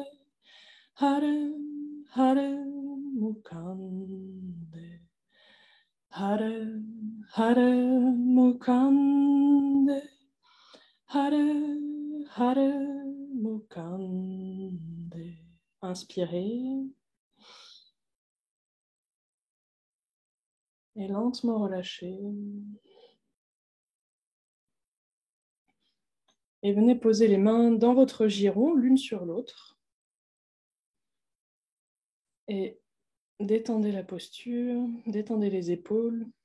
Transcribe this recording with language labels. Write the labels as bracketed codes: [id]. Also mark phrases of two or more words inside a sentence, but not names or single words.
[sa] Hare, Hare, Mukande. Hare, Hare, Mukande. Hare, Hare, Mukande. [fr] Inspirez. Et lentement relâchez. Et venez poser les mains dans votre giron, l'une sur l'autre. Et détendez la posture, détendez les épaules.